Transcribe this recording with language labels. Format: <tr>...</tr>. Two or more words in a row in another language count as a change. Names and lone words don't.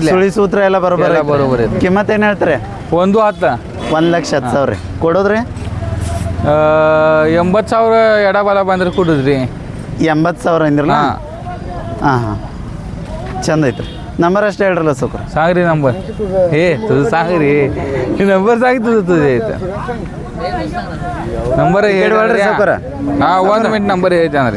<kn>ಸುಳಿ ಸೂತ್ರ ಎಲ್ಲ ಬರೋಬರ ಎಲ್ಲ ಬರೋಬ್ಬರಿ ಐತ್ರಿ. ಕಿಮ್ಮತ್ ಏನು ಹೇಳ್ತಾರೆ 1.10 1,10,000 ರೀ ಕೊಡೋದ್ರಿ 80,000 ಎಡಬಲ ಬಂದ್ರೆ ಕೊಡುದ್ರಿ 80,000 ಅಂದ್ರಲ್ಲ ಹಾಂ ಹಾಂ ಹಾಂ ಚಂದ ಐತ್ರಿ ನಂಬರ್ ಅಷ್ಟು ಹೇಳ್ರಲ್ಲ ಸೌಕರ್</kn> <mr>सांग रे नंबर हे तुझं सांग रे नंबर सांग तुझं तुझे इथं नंबर</mr> <kn>ಹೇಳ್ರಿ ಸಾವ್ಕಾರ.</kn> <mr>हा 1 मिनिट नंबर</mr> <kn>ಹೇಳ್ತಾನ ರೀ</kn>